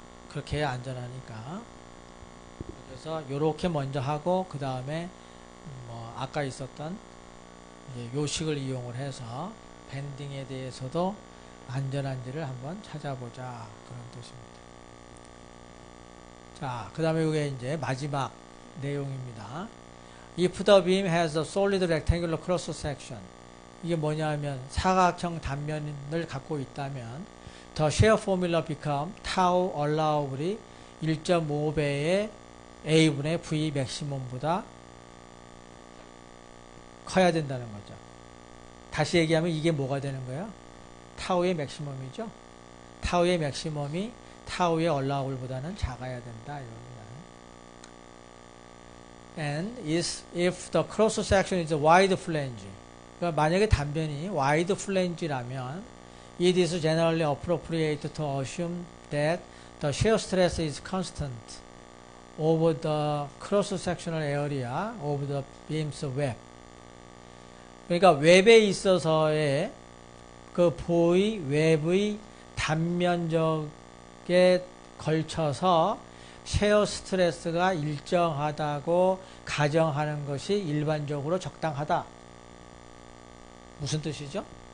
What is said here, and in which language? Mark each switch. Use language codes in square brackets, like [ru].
[ko] 그렇게 해야 안전하니까. 그래서 요렇게 먼저 하고, 그 다음에 뭐 아까 있었던 이제 요식을 이용을 해서 밴딩에 대해서도 안전한지를 한번 찾아보자, 그런 뜻입니다. 자, 그 다음에 이게 이제 마지막 내용입니다. [en] If the beam has a solid rectangular cross section, [ko] 이게 뭐냐면 사각형 단면을 갖고 있다면 [en] the shear formula become tau allowable이 [ko] 1.5배의 A분의 V maximum보다 커야 된다는 거죠. 다시 얘기하면 이게 뭐가 되는 거예요? 타우의 맥시멈이죠. 타우의 맥시멈이 타우의 allowable보다는 작아야 된다, 이겁니다. [en] And if the cross section is wide flange, [ko] 그러니까 만약에 단변이 [en] wide flange라면 it is generally appropriate to assume that the shear stress is constant over the cross-sectional area of the beam's web. [ko] 그러니까 웹에 있어서의 그 보의 웹의 단면적에 걸쳐서 셰어 스트레스가 일정하다고 가정하는 것이 일반적으로 적당하다. 무슨 뜻이죠?